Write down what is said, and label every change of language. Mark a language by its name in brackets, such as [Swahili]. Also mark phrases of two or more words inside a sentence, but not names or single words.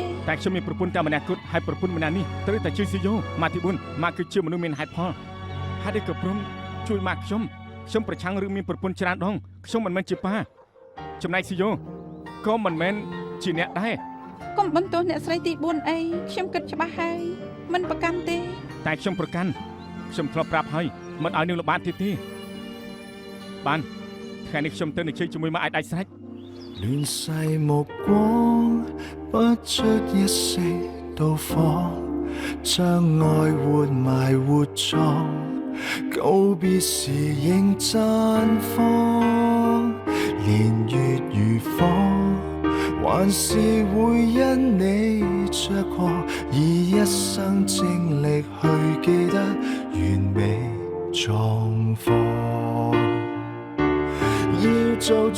[Khmer] តែខ្ញុំមានប្រពន្ធតែម្នាក់គត់ហើយប្រពន្ធម្នាក់នេះត្រូវតែជួយស៊ីយ៉ូម៉ាទី 4 ម៉ាគឺជាមនុស្សមានហេតុផលហើយដែលក៏ព្រមជួយម៉ាខ្ញុំប្រឆាំងរឿងមានប្រពន្ធច្រើនដងខ្ញុំមិនមែនជាប៉ាចំណែកស៊ីយ៉ូក៏មិនមែនជាអ្នកដែរ កុំបន្ទោសអ្នកស្រីទី4អីខ្ញុំគិតច្បាស់ហើយមិនប្រកាន់ទេ តែខ្ញុំប្រកាន់ខ្ញុំធ្លាប់ប្រាប់ហើយមិនឲ្យនឹងល្បាតទៀតទេបានថ្ងៃនេះខ្ញុំទៅនិយាយជាមួយម៉ាអាចដាច់ស្រេច [Cantonese] 亂世目光，不出一息到訪，將愛活埋活葬，告別時仍綻放，年月如火，還是會因你着過，以一生精力去記得完美狀況，要做錯。